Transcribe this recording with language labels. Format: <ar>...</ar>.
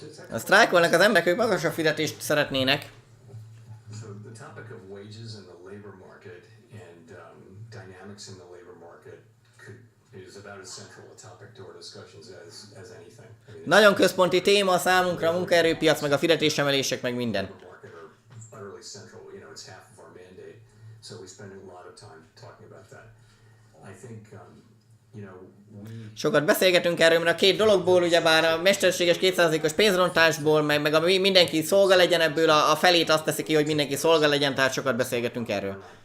<hu>A sztrájkolnak az emberek, ők magasabb fizetést szeretnének.</hu> <en>So the topic of wages and the labor market and dynamics in the labor market is about as central a topic to our discussions as anything.</en> <hu>Nagyon központi téma a számunkra a munkaerőpiac, meg a fizetésemelések, meg minden.</hu> <en>Utterly central, you know, it's half of our mandate. So we spend a lot of time talking about that. I think, you know,</en> <hu>sokat beszélgetünk erről, mert a két dologból, ugyebár a mesterséges 2%-os pénzrontásból, meg a mindenki szolga legyen ebből, a felét azt teszi ki, hogy mindenki szolga legyen, tehát sokat beszélgetünk erről.</hu>